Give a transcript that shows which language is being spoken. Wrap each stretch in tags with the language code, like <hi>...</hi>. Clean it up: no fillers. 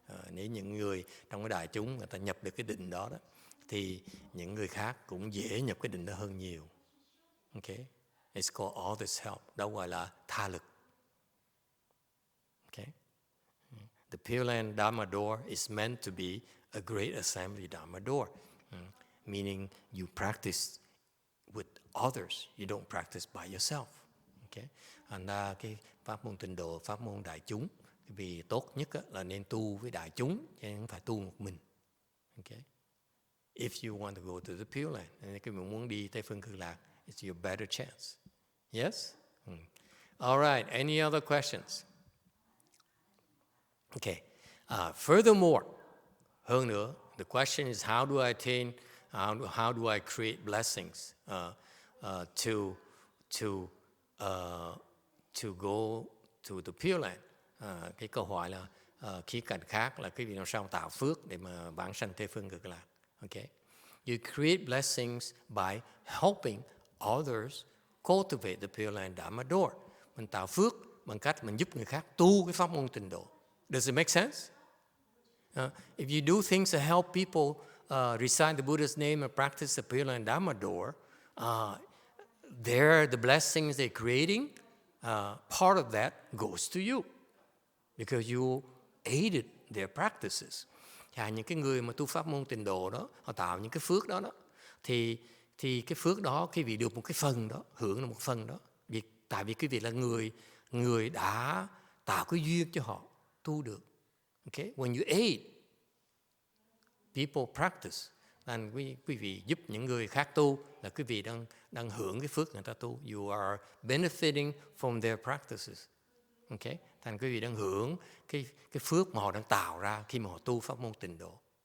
<vi>Nếu những người trong cái đại chúng người ta nhập được cái định đó, thì những người khác cũng dễ nhập cái định đó hơn nhiều.</vi> <en>Okay? It's called all this help.</en> <vi>Đó gọi là tha lực.</vi> <en>Okay? The Pure Land Dharma door is meant to be a great assembly Dharma door, meaning you practice with others. You don't practice by yourself. Okay?</en> <vi>Thành ra cái pháp môn tịnh độ, pháp môn đại chúng, vì tốt nhất là nên tu với đại chúng, chứ không phải tu một mình.</vi> <en>Okay? If you want to go to the Pure Land, and if you</en> <vi>muốn đi Tây Phương Cực Lạc,</vi> <en>it's your better chance. Yes? All right. Any other questions? Okay. Furthermore,</en> <vi>hơn nữa,</vi> <en>the question is how do I attain, how do I create blessings to go to the Pure Land?</en> <vi>Cái câu hỏi là khía cạnh khác là cái việc làm sao tạo phước để mà vãng sanh Tây Phương Cực Lạc.</vi> <en>Okay? You create blessings by helping others cultivate the Pure Land Dharma door.</en> <vi>Mình tạo phước bằng cách mình giúp người khác tu cái pháp môn tịnh độ.</vi> <en>Does it make sense? If you do things to help people recite the Buddha's name and practice the Pure Land Dharma door, the blessings they're creating, part of that goes to you because you aided their practices.</en> <vi>Những cái người mà tu pháp môn tịnh độ đó, họ tạo những cái phước đó, thì cái phước đó, cái vị được một cái phần đó, hưởng là một phần đó. Tại vì cái vị là người đã tạo cái duyên cho họ tu được. Okay?</vi> <en>When you aid people practice, and</en> <vi>quý vị giúp những người khác tu, là quý vị đang hưởng cái phước người ta tu.</vi> <en>You are benefiting from their practices. Okay?</en> <vi>Thành quý vị đang hưởng cái phước mà họ đang tạo ra khi mà họ tu pháp môn tịnh độ.</vi>